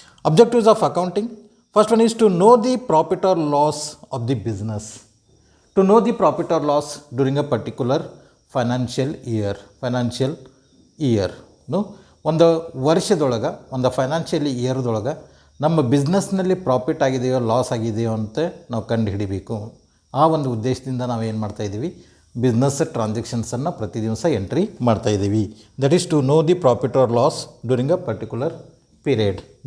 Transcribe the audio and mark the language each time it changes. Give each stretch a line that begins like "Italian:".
English: Objectives of accounting, first one is to know the profit or loss of the business. To know the profit or loss during a particular financial year.
Kannada: ಒಂದು ವರ್ಷದೊಳಗೆ, ಒಂದು financial ಇಯರ್ದೊಳಗೆ ನಮ್ಮ ಬಿಸ್ನೆಸ್ನಲ್ಲಿ profit ಆಗಿದೆಯೋ loss ಆಗಿದೆಯೋ ಅಂತ ನಾವು ಕಂಡು ಹಿಡಿಬೇಕು. ಆ ಒಂದು ಉದ್ದೇಶದಿಂದ ನಾವು ಏನು ಮಾಡ್ತಾಯಿದ್ದೀವಿ, ಬಿಸ್ನೆಸ್ ಟ್ರಾನ್ಸಾಕ್ಷನ್ಸನ್ನು ಪ್ರತಿ ದಿವಸ ಎಂಟ್ರಿ ಮಾಡ್ತಾಯಿದ್ದೀವಿ.
English: That is to know the profit or loss during a particular period.